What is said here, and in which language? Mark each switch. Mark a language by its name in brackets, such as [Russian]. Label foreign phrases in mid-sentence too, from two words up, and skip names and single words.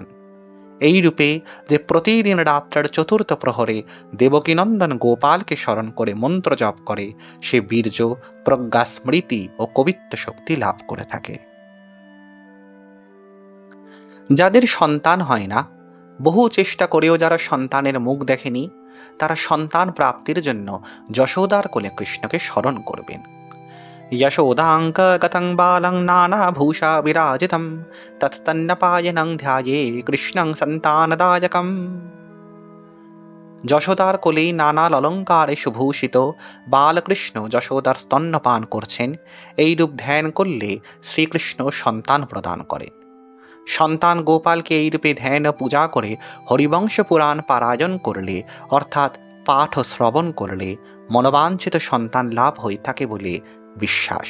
[Bangla] এই রূপে যে প্রতিদিন রাত্রের চতুর্থ প্রহরে দেবকীনন্দন গোপালকে স্মরণ করে মন্ত্র জপ করে, সে বীর্য, প্রজ্ঞা, স্মৃতি ও কবিত্ব শক্তি লাভ করে থাকে। যাদের সন্তান হয় না, বহু চেষ্টা করেও যারা সন্তানের মুখ দেখেনি, তারা সন্তান প্রাপ্তির জন্য যশোদার কোলে কৃষ্ণকে স্মরণ করবেন। [Sanskrit] यशोदाङ्क गतं बालं नानाभूषा विराजितं तत्स्तन्नपायनं ध्याये কৃষ্ণং সন্তানদায়কম। [Bangla] যশোদার কোলেই নানাল অলঙ্কারে সুভূষিত বালকৃষ্ণ যশোদার স্তন্যপান করছেন। এই রূপ ধ্যান করলে শ্রীকৃষ্ণ সন্তান প্রদান করেন। সন্তান গোপালকে এই রূপে ধ্যান ও পূজা করে হরিবংশ পুরাণ পারায়ণ করলে, অর্থাৎ পাঠ ও শ্রবণ করলে মনোবাঞ্ছিত সন্তান লাভ হয়ে থাকে বলে বিশ্বাস।